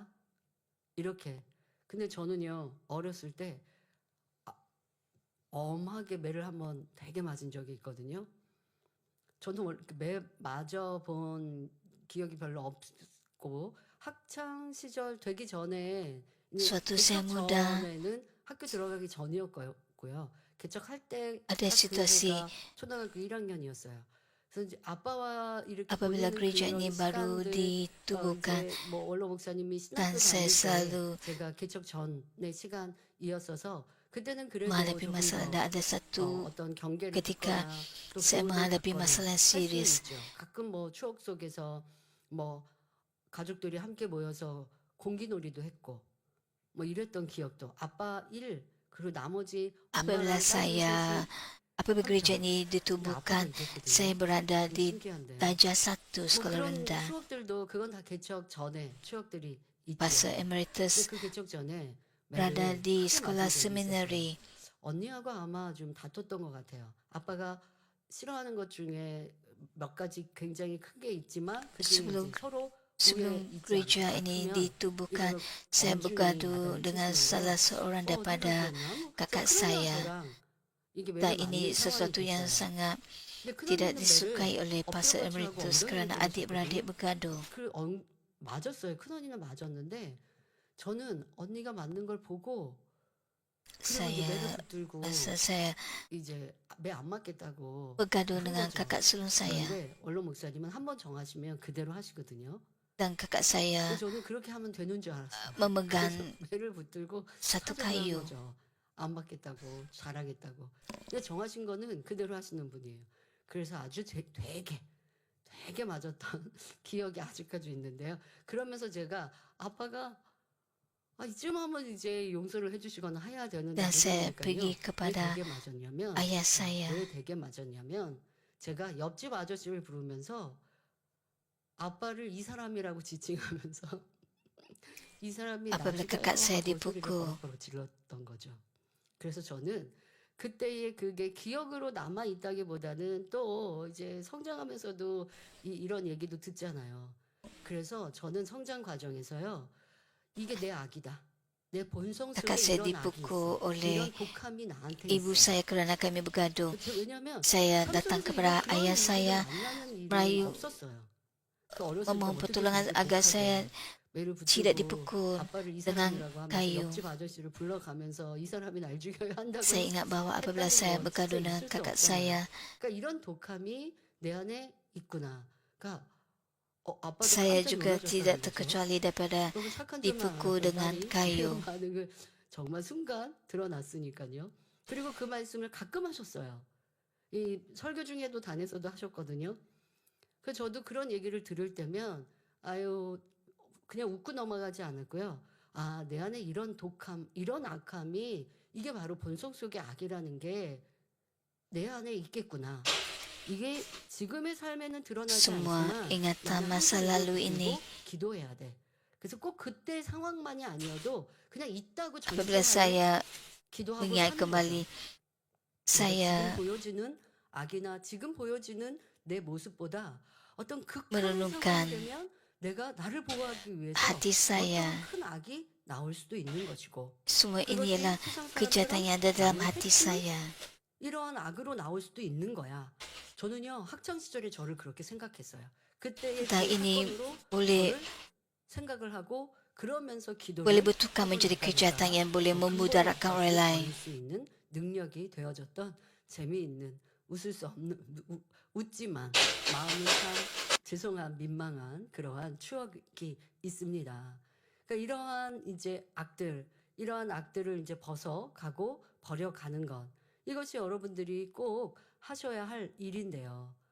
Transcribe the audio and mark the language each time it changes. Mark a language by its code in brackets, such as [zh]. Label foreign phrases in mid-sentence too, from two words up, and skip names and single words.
[ko] 이렇게. 근데 저는요, 어렸을 때, 엄하게 매를 한번 되게 맞은 적이 있거든요. 저는 매 맞아본 기억이 별로 없고, 학창 시절 되기 전에, [ms] Suatu [ko] 개척 [ms] usia muda, [ko] 전에는 학교 들어가기 전이었고요. 개척할 때 [ms] ada situasi [ko] 해가 초등학교 1학년이었어요. 그래서 이제 아빠와 이렇게 [ms] apabila [ko] 보내는 [ms] gereja [ko] 그런 [ms] ini baru [ko] 시간들, [ms] ditubuhkan [ko] 이제 원로 목사님이 [ms] dan [ko] 신학교 [ms] saya [ko] 다닐 때 [ms] selalu [ko] 제가 개척 전의 시간이었어서 그때는 그래도 [ms] menghadapi [ko] 조금 [ms] masalah [ko] 더 [ms] dan ada satu [ko] 어떤 경계를 [ms] ketika [ko] 두거나 또 [ms] saya [ko] 교훈을 [ms] menghadapi [ko] 받거나 [ms] masalah yang [ko] 할 수는 [ms] serius. [ko] 있죠. 가끔 추억 속에서 가족들이 함께 모여서 공기놀이도 했고 이랬던 기억도 아빠 일 그리고 나머지 [ms] Apabila apabila gereja ini ditubuhkan, saya berada di darjah 1 sekolah [ko] 그런 [ms] rendah. [ko] 추억들도 그건 다 개척 전에 추억들이 있죠. [ms] Pastor Emeritus [ko] 그 개척 전에 [ms] berada [ko] 매를 [ms] di [ko] 크게 [ms] sekolah [ko] 맞은 적이 [ms] seminari. [ko] 있었어요. 언니하고 아마 좀 다퉜던 것 같아요. 아빠가 싫어하는 것 중에 몇 가지 굉장히 큰 게 있지만 그 중에 [ms] Sebelum- [ko] 이제 서로 [ms] Sebelum gereja ini ditubuhkan, saya bergaduh dengan salah seorang daripada kakak saya. [ko] 이게 [ms] Dan [ko] 매를 [ms] ini [ko] 맞는 상황이 [ms] sesuatu yang [ko] 됐어요. [ms] sangat [ko] 근데 [ms] tidak [ko] 큰언니는 [ms] disukai [ko] 매를 [ms] oleh pastor [ko] 엎드려받치라고 [ms] emeritus [ko] 엉덩이를 [ms] kerana adik-beradik [ko] 때리셨거든요. [ms] bergaduh. [ko] 맞았어요. 큰언니는 맞았는데 저는 언니가 맞는 걸 보고 그리고 이제 매를 [ms] Saya [ko] 붙들고 [ms] saya [ko] 이제 매 안 맞겠다고 [ms] bergaduh [ko] 한 [ms] dengan [ko] 거죠. [ms] kakak sulung saya. [ko] 그런데 원로 목사님은 한 번 정하시면 그대로 하시거든요. [ms] Dan kakak saya [ko] 그래서 저는 그렇게 하면 되는 줄 알았어요. [ms] memegang [ko] 그래서 매를 붙들고 [ms] satu [ko] 사정을 한 [ms] kayu. [ko] 거죠. 안 맞겠다고 잘하겠다고. 근데 정하신 거는 그대로 하시는 분이에요. 그래서 아주 되게 맞았던 기억이 아직까지 있는데요. 그러면서 제가 아빠가 이쯤 하면 이제 용서를 해주시거나 해야 되는데 [ms] Dan saya [ko] 그러니까요. [ms] pergi [ko] 왜 [ms] kepada [ko] 되게 맞았냐면 [ms] ayah saya. [ko] 왜 되게 맞았냐면 제가 옆집 아저씨를 부르면서 아빠를 이 사람이라고 지칭하면서 이 사람이 [ms] Apabila [ko] 나중에 [ms] kakak saya [ko] 하고 소리를 [ms] dipukul. [ko] 버럭버럭 질렀던 거죠. 그래서 저는 그때의 그게 기억으로 남아 있다기보다는 또 이제 성장하면서도 이런 얘기도 듣잖아요. 그래서 저는 성장 과정에서요. 이게 내 악이다. 내 본성 속에 [ms] Kakak saya [ko] 이런 악이 [ms] dipukul [ko] 있어. [ms] oleh [ko] 이런 독함이 나한테 [ms] ibu [ko] 있어. [ms] saya kerana kami bergaduh. [ko] 왜냐면 [ms] Saya datang [ko] 삼촌에서 [ms] kepada [ko] 그런 [ms] ayah [ko] 일들을 [ms] saya [ko] 만나는 일이 [ms] merayu [ko] 없었어요. 그 어렸을 때 [ms] memohon [ko] 어떻게 [ms] pertolongan [ko] 그렇게 [ms] agar [ko] 독하게 [ms] saya [ko] 매를 [ms] tidak [ko] 붙들고 [ms] dipukul [ko] 아빠를 이 [ms] dengan [ko] 사람이라고 하면서 [ms] kayu. [ko] 옆집 아저씨를 불러가면서 이 사람이 날 죽여야 한다고 [ms] Saya ingat bahawa apabila [ko] 했다는 [ms] saya [ko] 건 [ms] bergaduh [ko] 진짜 [ms] dengan [ko] 있을 수 [ms] kakak [ko] 없잖아요. [ms] saya, [ko] 그러니까 이런 독함이 내 안에 있구나. 그러니까 아빠도 [ms] saya [ko] 깜짝 [ms] juga [ko] 놀라셨다는 [ms] tidak [ko] 거죠. [ms] terkecuali daripada [ko] 너무 착한 줄만 [ms] dipukul [ko] 알았던 [ms] dengan [ko] 딸이 [ms] kayu. [ko] 이런 반응을 정말 순간 드러났으니까요. 그리고 그 말씀을 가끔 하셨어요. 이 설교 중에도 단에서도 하셨거든요. 그래서 저도 그런 얘기를 들을 때면 아유 그냥 웃고 넘어가지 않았고요. 내 안에 이런 독함, 이런 악함이 이게 바로 본성 속의 악이라는 게 내 안에 있겠구나. 이게 지금의 삶에는 드러나지 [ms] Semua [ko] 않지만 [ms] ingatan [ko] 나는 [ms] masa [ko] 항상 이걸 [ms] lalu ini, [ko] 붙들고 기도해야 돼. 그래서 꼭 그때 상황만이 아니어도 그냥 있다고 [ms] apabila [ko] 전제하에 [ms] saya [ko] 기도하고 [ms] mengingat [ko] 사는 [ms] kembali, [ko] 거죠. 지금 [ms] saya [ko] 보여지는 악이나 지금 보여지는 내 모습보다 어떤 극한의 [ms] merenungkan [ko] 상황이 되면 내가 나를 보호하기 위해서 [ms] hati saya. [ko] 어떤 큰 악이 나올 수도 있는 것이고 [ms] Semua ini [ko] 그것이 [ms] ialah [ko] 세상 [ms] kejahatan yang ada [ko] 사람처럼 [ms] dalam [ko] 나를 [ms] hati [ko] 해치는 [ms] saya. [ko] 이러한 악으로 나올 수도 있는 거야. 저는요 학창 시절에 저를 그렇게 생각했어요. 그때의 그 [ms] Dan ini [ko] 사건으로 [ms] boleh [ko] 저를 생각을 하고 그러면서 [ms] boleh [ko] 기도를 [ms] bertukar menjadi kejahatan yang boleh memudaratkan orang lain. [ko] 버릴 수 있는 능력이 되어졌던 재미있는 웃을 수 없는 웃지만 마음은 참 죄송한 민망한 그러한 추억이 있습니다. 그러니까 이러한 악들을 이제 벗어가고 버려가는 것 이것이 여러분들이 꼭 하셔야 할 일인데요.